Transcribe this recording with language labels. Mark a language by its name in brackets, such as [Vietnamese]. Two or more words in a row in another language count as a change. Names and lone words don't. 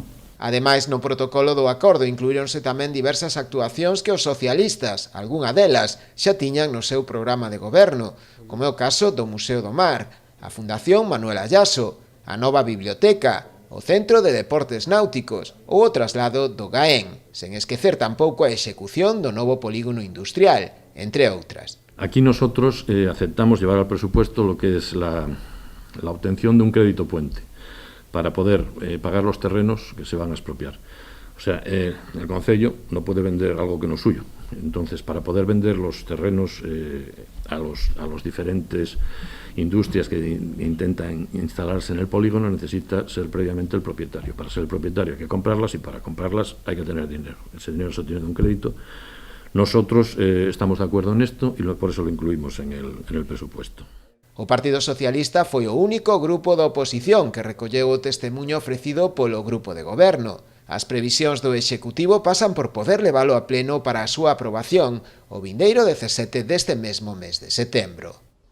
[Galician] Ademais, no protocolo do acordo incluíronse tamén diversas actuacións que os socialistas, algunha delas, xa tiñan no seu programa de goberno, como é o caso do Museo do Mar, a Fundación Manuel Ayaso, a nova biblioteca, o Centro de Deportes Náuticos ou o traslado do Gaén, sen esquecer tampouco a execución do novo polígono industrial, entre outras. [Spanish] Aquí nosotros aceptamos llevar al presupuesto lo que es la obtención de un crédito puente, para poder pagar los terrenos que se van a expropiar. O sea, el Concello no puede vender algo que no es suyo. Entonces, para poder vender los terrenos a los diferentes industrias que intentan instalarse en el polígono, necesita ser previamente el propietario. Para ser el propietario hay que comprarlas y para comprarlas hay que tener dinero. Ese dinero se obtiene de un crédito. Nosotros estamos de acuerdo en esto y por eso lo incluimos en el presupuesto. [Galician] O Partido Socialista foi o único grupo da oposición que recolleu o testemunho ofrecido polo grupo de goberno. As previsións do Executivo pasan por poder levalo a pleno para a súa aprobación o vindeiro 17 deste mesmo mes de setembro.